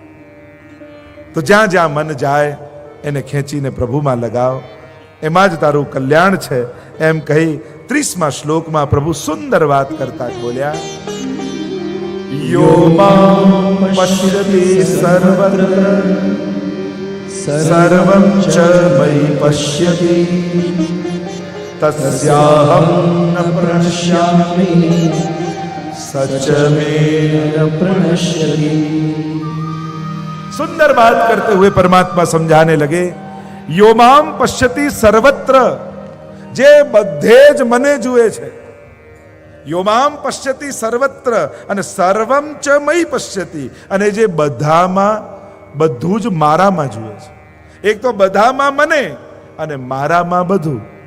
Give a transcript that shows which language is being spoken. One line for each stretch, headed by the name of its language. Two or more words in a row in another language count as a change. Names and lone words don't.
Gujarati: તો જ્યાં જ્યાં મન જાય એને ખેંચીને પ્રભુમાં લગાવ, એમાં જ તારું કલ્યાણ છે એમ કહી 30મા શ્લોકમાં પ્રભુ સુંદર વાત કરતા બોલ્યા,
Sanskrit: यो मां पश्यति सर्वत्र सर्वं च मयि पश्यति तस्याहं न प्रणश्यामि स च मे. न प्रणश्यति.
Hindi: सुंदर बात करते हुए परमात्मा समझाने लगे,
Sanskrit: यो माम पश्यति सर्वत्र,
Gujarati: जे બધે જ મને જુએ છે.
Sanskrit: यो माम पश्यति सर्वत्र,
Gujarati: અને
Sanskrit: सर्वम च मयि पश्यति,
Gujarati: અને જે બધામાં બધું જ મારામાં જુએ છે. એક તો બધામાં મને અને મારામાં બધું.